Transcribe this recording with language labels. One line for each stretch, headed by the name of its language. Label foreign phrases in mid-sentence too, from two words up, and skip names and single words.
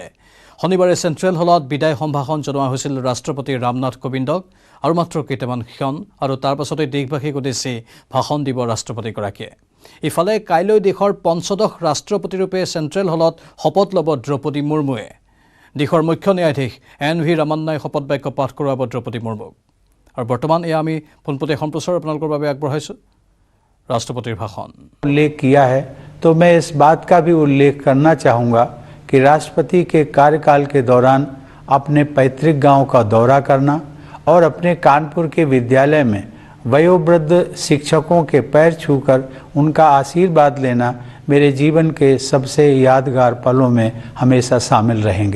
Assamese: শনিবাৰে চেণ্ট্ৰেল হলত বিদায় সম্ভাষণ জনোৱা হৈছিল ৰাষ্ট্ৰপতি ৰামনাথ কোবিন্দক আৰু মাত্ৰ কেইটামান ক্ষণ আৰু তাৰ পাছতে দেশবাসীক উদ্দেশ্যি ভাষণ দিব ৰাষ্ট্ৰপতিগৰাকীয়ে। ইফালে কাইলৈ দেশৰ পঞ্চদশ ৰাষ্ট্ৰপতিৰূপে চেণ্ট্ৰেল হলত শপত ল'ব দ্ৰৌপদী মুৰ্মুৱে। দেশৰ মুখ্য ন্যায়াধীশ এন.ভি. ৰামান্নাই শপত বাক্য পাঠ কৰোৱাব দ্ৰৌপদী মুৰ্মুক। আৰু বৰ্তমান এয়া আমি পোনপটীয়া সম্প্ৰচাৰ আপোনালোকৰ বাবে আগবঢ়াইছোঁ
Hindi: राष्ट्रपति भाषण उल्लेख किया है, तो मैं इस बात का भी उल्लेख करना चाहूँगा कि राष्ट्रपति के कार्यकाल के दौरान अपने पैतृक गांव का दौरा करना और अपने कानपुर के विद्यालय में वयोवृद्ध शिक्षकों के पैर छूकर उनका आशीर्वाद लेना मेरे जीवन के सबसे यादगार पलों में हमेशा शामिल रहेंगे।